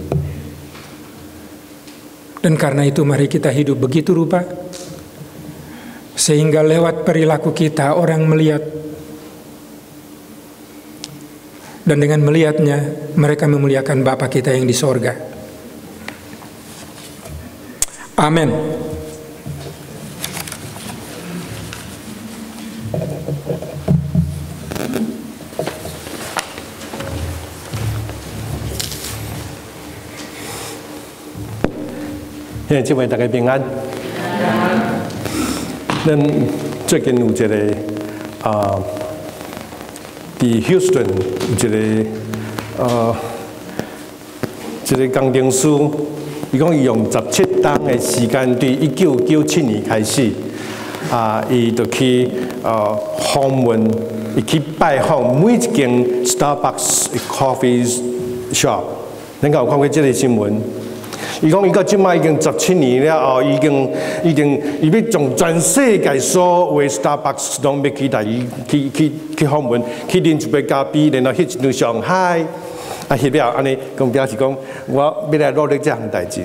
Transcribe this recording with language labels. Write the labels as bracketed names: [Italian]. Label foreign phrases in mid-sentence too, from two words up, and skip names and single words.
[Indonesian] Dan karena itu mari kita hidup begitu rupa, sehingga lewat perilaku kita orang melihat. Dan dengan melihatnya, mereka memuliakan Bapa kita yang di sorga. Amin. [Min Nan Chinese] 姊妹大家平安。咱最近有一个伫 Houston 有一个工程师，伊讲伊用17天的时间，对1997年开始，伊就去访问，伊去拜访每一间 Starbucks [English] coffee shop。 [Min Nan Chinese] 恁有看过这个新闻？伊讲，伊到即摆已经17年了后，伊要从全世界所有 Starbucks 拢要去带伊去访问，去啉一杯咖啡，然后翕一张上海，翕了安尼，讲表示讲我要来努力这项代志。